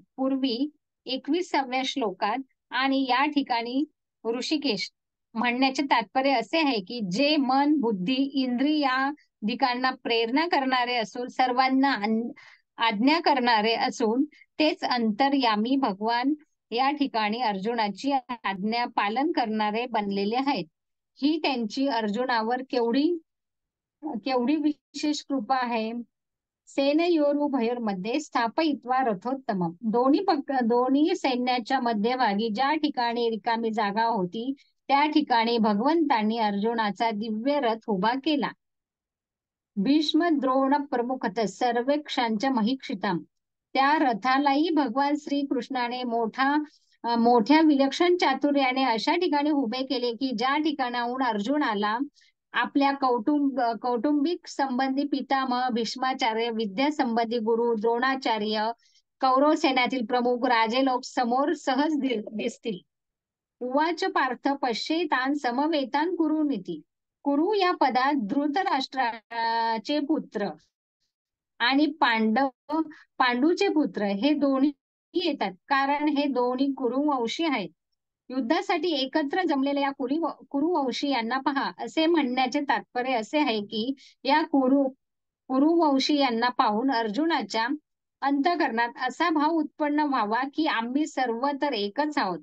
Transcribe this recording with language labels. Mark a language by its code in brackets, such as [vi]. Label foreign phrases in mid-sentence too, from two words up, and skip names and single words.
[mr] पूर्वी 21व्या श्लोकात आणि या ठिकाणी ऋषिकेश म्हणण्याचे तात्पर्य असे आहे की जे मन बुद्धी इंद्रियादिकांना प्रेरणा करणारे असून सर्वांना आज्ञा करणारे असून तेच अंतर्यामी भगवान या ठिकाणी अर्जुनाची आज्ञा पालन करणारे बनलेले आहेत. ही त्यांची अर्जुनावर केवढी विशेष कृपा आहे. [sa] सेनयोरुभयोर्मध्ये स्थापयित्वा रथोत्तमम्. [mr] दोन्ही सैन्याच्या मध्यभागी ज्या ठिकाणी रिकामी जागा होती त्या ठिकाणी भगवंतांनी अर्जुनाचा दिव्य रथ उभा केला. [sa] भीष्म द्रोण प्रमुखत सर्वेक्षांच्या महीक्षिताम्. [mr] त्या रथालाही भगवान श्रीकृष्णाने मोठ्या विलक्षण चातुर्याने अशा ठिकाणी उभे केले की ज्या ठिकाणाहून अर्जुनाला आपल्या कौटुंबिक संबंधी पितामह भीष्माचार्य, विद्या संबंधी गुरु द्रोणाचार्य, कौरव सेनातील प्रमुख राजे लोक समोर सहज दिसतील. [sa] उवाच पार्थ पश्येतान समवेतान कुरुनिती. [mr] कुरु या पदात धृतराष्ट्राचे पुत्र आणि पांडूचे पुत्र हे दोन्ही येतात, कारण हे दोन्ही कुरुवंशी आहेत. युद्धासाठी एकत्र जमलेल्या या कुरुवंशी यांना पहा, असे म्हणण्याचे तात्पर्य असे आहे की या कुरुवंशी यांना पाहून अर्जुनाच्या अंतःकरणात असा भाव उत्पन्न व्हावा की आम्ही सर्व तर एकच आहोत.